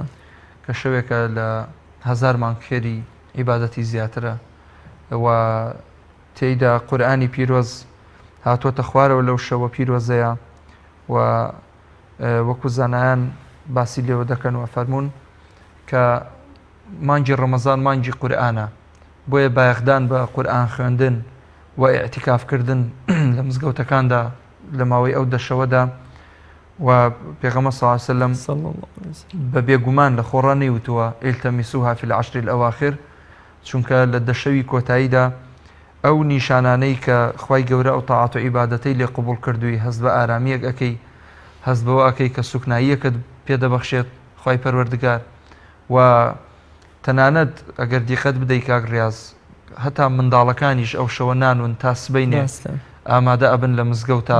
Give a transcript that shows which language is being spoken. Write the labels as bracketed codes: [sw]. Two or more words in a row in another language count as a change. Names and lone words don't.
[ckb] کە شەوێکە لە 1000 مانگخێری عیبادەتی زیاترە و تێیدا قورئانی پیرۆز هاتوۆتە خوارەوە لەو شەوە پیرۆزەیە و وەکو زانایان باسی لێوە دەکەن و فەرمونون کە مانگی ڕەمەزان مانگی قورئانە بۆیە بایەخدان بە قورئان خوێندن و ئیعتیکافکردن لە مزگەوتەکاندا لە ماوەی ئەو دەشەوەدا و پێغەمبەر [ar] صلی الله علیه و سلم [ckb] بە بێگومان لە خۆڕانی وتووە [ar] ئیلتەمیسوها فی العشر الأواخر [ckb] چونکە لە دەشەوی کۆتاییدا ئەو نیشانانەی کە خوای گەورە ئەو تاعات و عیبادەتەی لێ قبول کردووی هەست بە ئارامیەک ئەەکەی هەست بەوە ئەەکەی کە سوکناییەکەت پێدەبەخشێت خوای پەروەردگار و تەنانەت ئەگەر دیقەت بدەی کاک ڕیاز هەتا منداڵەکانیش ئەو شەوە نانون تا سبەینێ ئامادە ئەبن لە مزگەوتە.